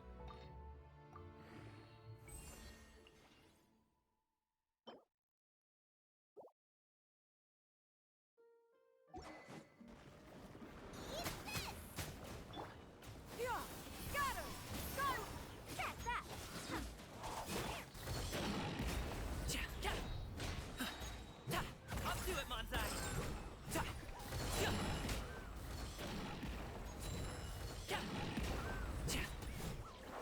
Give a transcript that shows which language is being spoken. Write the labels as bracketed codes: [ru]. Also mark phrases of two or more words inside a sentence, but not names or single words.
[en] Yeah. Scatter. Skyward. That's that. Ja! Ka! Ta! Up to it, Manzai! Ta! Ja! Ka! Ja!